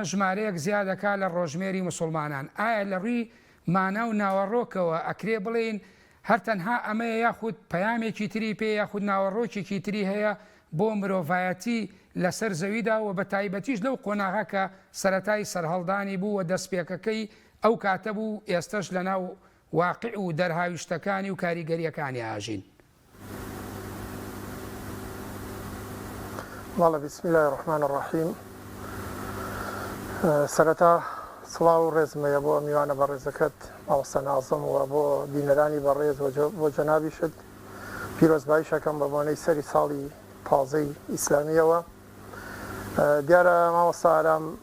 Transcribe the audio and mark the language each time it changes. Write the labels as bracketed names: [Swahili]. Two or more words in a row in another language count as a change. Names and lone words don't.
[Central Kurdish] ژمارەیەک زیادەکە لە ڕۆژمێری مسڵمانان ئایا لە ڕووی مانە و ناوەڕۆکەوە ئەکرێ بڵێن هەر تەنها ئەمەیە یاخود پەیامێکی تری پێ یاخود ناوەڕۆکێکی تری هەیە بۆ مرۆڤایەتی لەسەر زەویدا و بە تایبەتیش لەو قۆناغا کە سەرەتای سەرهەڵدانی بوو و دەستپێکەکەی ئەو کاتە بوو ئێستش لەناو واقع و دەرهاویشتەکانی و کاریگەریەکانی ئاژین [Arabic] والله بسم الله الرحمن الرحيم [Central Kurdish] سەرەتا سڵاو و ڕێزمەیە بۆ میوانە بەڕێزەکەت ماوەستە نازم و بۆ بینەرانی بەڕێز بۆ جەنابیشت پیرۆزباییشەکەم بە بۆنەی سەری ساڵی تازەی ئیسلامیەوە دیارە مامۆستارم